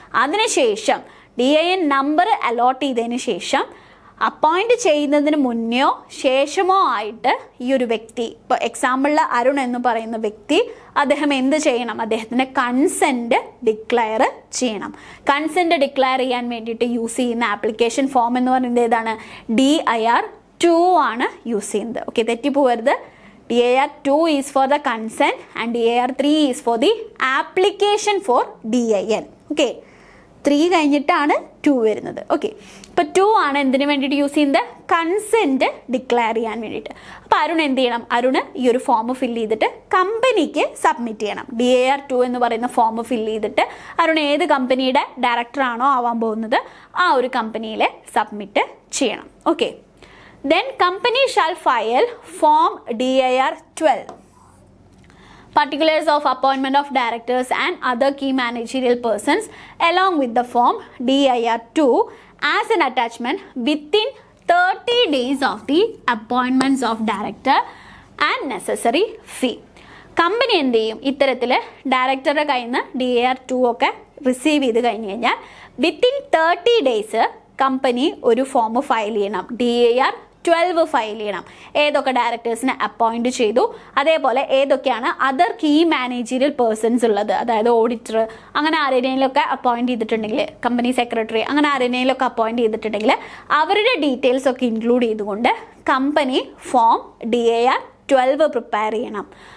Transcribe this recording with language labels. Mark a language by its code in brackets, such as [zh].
[ml] അതിനുശേഷം DIN number allot ചെയ്തതിന് ശേഷം അപ്പോയിൻറ്റ് ചെയ്യുന്നതിന് മുന്നെയോ ശേഷമോ ആയിട്ട് ഈ ഒരു വ്യക്തി, ഇപ്പോൾ എക്സാമ്പിളിൽ അരുൺ എന്ന് പറയുന്ന വ്യക്തി, അദ്ദേഹം എന്ത് ചെയ്യണം? അദ്ദേഹത്തിൻ്റെ കൺസെൻറ്റ് ഡിക്ലെയർ ചെയ്യണം. കൺസെൻറ്റ് ഡിക്ലെയർ ചെയ്യാൻ വേണ്ടിയിട്ട് യൂസ് ചെയ്യുന്ന ആപ്ലിക്കേഷൻ ഫോം എന്ന് പറയുന്നത് ഏതാണ്? DIR-2 ആണ് യൂസ് ചെയ്യുന്നത്. Okay, തെറ്റിപ്പോകരുത്. [en] DIR-2 is for the consent and DIR-3 is for the application for DIN. [ml] Okay, 3 കഴിഞ്ഞിട്ടാണ് 2 വരുന്നത്. ഓക്കെ, ഇപ്പോൾ 2 ആണ് എന്തിനു വേണ്ടിയിട്ട് യൂസ് ചെയ്യുന്നത്? കൺസെൻറ്റ് ഡിക്ലെയർ ചെയ്യാൻ വേണ്ടിയിട്ട്. അപ്പോൾ അരുൺ എന്ത് ചെയ്യണം? അരുണ് ഈ ഒരു ഫോം ഫില്ല് ചെയ്തിട്ട് കമ്പനിക്ക് സബ്മിറ്റ് ചെയ്യണം. DIR-2 എന്ന് പറയുന്ന ഫോം ഫില്ല് ചെയ്തിട്ട് അരുൺ ഏത് കമ്പനിയുടെ ഡയറക്ടറാണോ ആവാൻ പോകുന്നത് ആ ഒരു കമ്പനിയിൽ സബ്മിറ്റ് ചെയ്യണം. [en] Okay, then company shall file form DIR-12, particulars of appointment of directors and other key managerial persons along with the form DIR-2 as an attachment within 30 days of the appointments of director and necessary fee. [ml] Company എന്ത് ചെയ്യും? ഇത്തരത്തിൽ ഡയറക്ടറുടെ കയ്യിൽ നിന്ന് DIR-2 ഒക്കെ receive ചെയ്ത് കഴിഞ്ഞ് കഴിഞ്ഞാൽ വിത്തിൻ 30 ഡേയ്സ് കമ്പനി ഒരു ഫോം ഫയൽ ചെയ്യണം, DIR-12 ഫയൽ ചെയ്യണം. ഏതൊക്കെ ഡയറക്ടേഴ്സിനെ അപ്പോയിൻറ്റ് ചെയ്തു, അതേപോലെ ഏതൊക്കെയാണ് അതർ കീ മാനേജീരിയൽ പേഴ്സൺസ് ഉള്ളത്, അതായത് ഓഡിറ്റർ, അങ്ങനെ ആരെങ്കിലുമൊക്കെ അപ്പോയിൻറ്റ് ചെയ്തിട്ടുണ്ടെങ്കിൽ, കമ്പനി സെക്രട്ടറി, അങ്ങനെ ആരെങ്കിലുമൊക്കെ അപ്പോയിൻറ്റ് ചെയ്തിട്ടുണ്ടെങ്കിൽ അവരുടെ ഡീറ്റെയിൽസ് ഒക്കെ ഇൻക്ലൂഡ് ചെയ്തുകൊണ്ട് കമ്പനി ഫോം DIR-12 പ്രിപ്പയർ ചെയ്യണം.